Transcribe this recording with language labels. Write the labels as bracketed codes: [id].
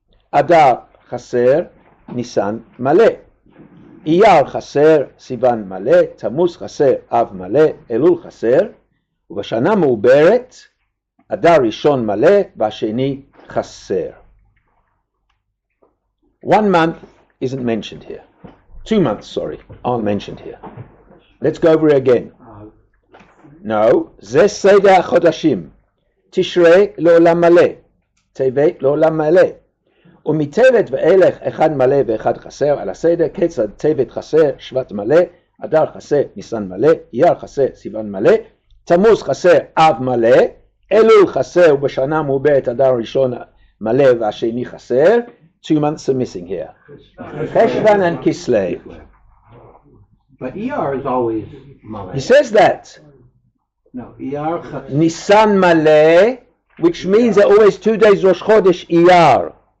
[he] אדר חסר, ניסן מלא. אייר חסר, סיוון מלא. תמוז חסר, אב מלא. אלול חסר. ובשנה מעוברת, אדר ראשון מלא והשני חסר. [en] 1 month isn't mentioned here. 2 months, sorry, aren't mentioned here. Let's go over it again. No, [he] זה סדר החודשים. תשרי לעולם מלא. טבת לעולם מלא. ומטבת ואילך אחד מלא ואחד חסר על הסדר. כיצד? טבת חסר, שבט מלא. אדר חסר, ניסן מלא. אייר חסר, סיוון מלא. תמוז חסר, אב מלא. אלול חסר, ובשנה מעוברת אדר ראשון מלא והשני חסר. [en] 2 months are missing here. Cheshvan and Kislev. But ER is always Malay. He says that. No, ER Nisan Maleh, which means there are always 2 days Rosh Chodesh Iyar.